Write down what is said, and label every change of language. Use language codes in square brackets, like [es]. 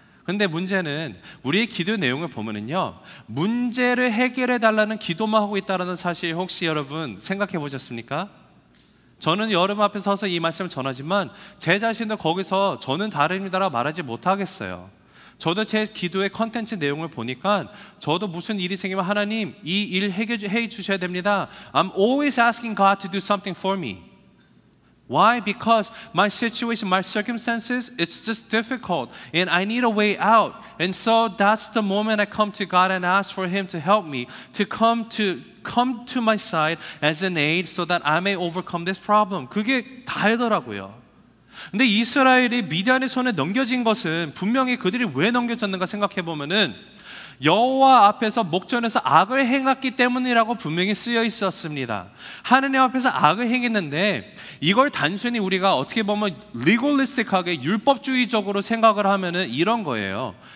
[ko] 근데 문제는 우리의 기도의 내용을 보면은요, 문제를 해결해 달라는 기도만 하고 있다는 사실 혹시 여러분 생각해 보셨습니까? 저는 여러분 앞에 서서 이 말씀을 전하지만 제 자신도 거기서 저는 다릅니다라고 말하지 못하겠어요. 저도 제 기도의 컨텐츠 내용을 보니까 저도 무슨 일이 생기면 하나님 이 일 해결해 주셔야 됩니다. [en] I'm always asking God to do something for me. Why? Because my situation, my circumstances, it's just difficult and I need a way out. And so that's the moment I come to God and ask for Him to help me, to come come to my side as an aid so that I may overcome this problem. [ko] 그게 다이더라고요. 근데 이스라엘이 미디안의 손에 넘겨진 것은 분명히 그들이 왜 넘겨졌는가 생각해 보면은 여호와 앞에서 목전에서 악을 행했기 때문이라고 분명히 쓰여 있었습니다. 하느님 앞에서 악을 행했는데 이걸 단순히 우리가 어떻게 보면 리골리스틱하게 율법주의적으로 생각을 하면은 이런 거예요.